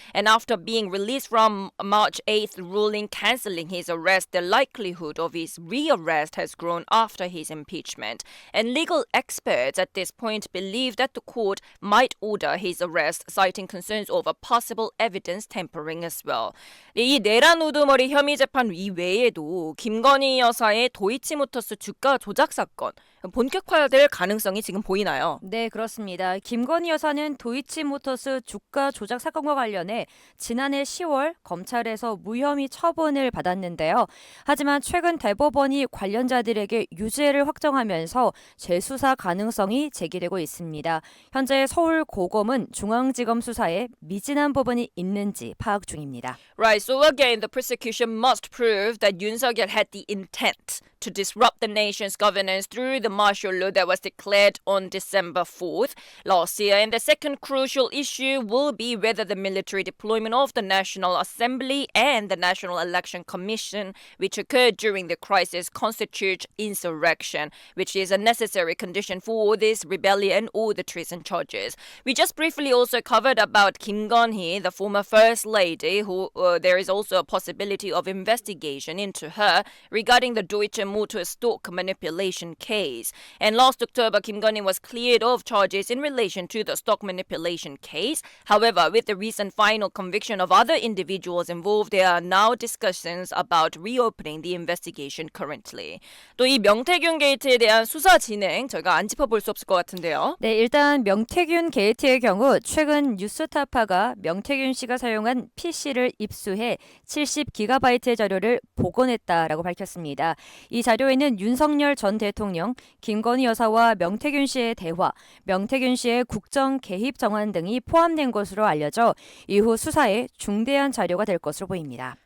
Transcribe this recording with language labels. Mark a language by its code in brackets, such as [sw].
[en] And after being released from March 8th ruling cancelling his arrest, the likelihood of his rearrest has grown after his impeachment. And legal experts at this point believe that the court might order his arrest, citing concerns over possible evidence tampering as well. [ko] 이 내란 우두머리 혐의 재판 이외에도 김건희 여사의 도이치모터스 주가 조작 사건 본격화될 가능성이 지금 보이나요? 네, 그렇습니다. 김건희 여사는 도이치모터스 주가 조작 사건과 관련해 지난해 10월 검찰에서 무혐의 처분을 받았는데요. 하지만 최근 대법원이 관련자들에게 유죄를 확정하면서 재수사 가능성이 제기되고 있습니다. 현재 서울고검은 중앙지검 수사에 미진한 부분이 있는지 파악 중입니다. [en] Right, so again, the prosecution must prove that Yoon Suk-yeol had the intent to disrupt the nation's governance through the martial law that was declared on December 4th last year. And the second crucial issue will be whether the military deployment of the National Assembly and the National Election Commission, which occurred during the crisis, constitutes insurrection, which is a necessary condition for this rebellion or the treason charges. We just briefly also covered about Kim Gun-hee, the former First Lady, who there is also a possibility of investigation into her regarding the Deutsche Motor stock manipulation case. And last October, Kim Gun-hee was cleared of charges in relation to the stock manipulation case. However, with the recent final conviction of other individuals involved, there are now discussions about reopening the investigation currently. [ko] 또 이 명태균 게이트에 대한 수사 진행 저희가 안 짚어볼 수 없을 것 같은데요. 네, 일단 명태균 게이트의 경우 최근 뉴스타파가 명태균 씨가 사용한 PC를 입수해 70GB의 자료를 복원했다라고 밝혔습니다. 이 자료에는 윤석열 전 대통령, 김건희 여사와 명태균 씨의 대화, 명태균 씨의 국정 개입 정황 등이 포함된 것으로 알려져 이후 수사에 중대한 자료가 될 것으로 보입니다.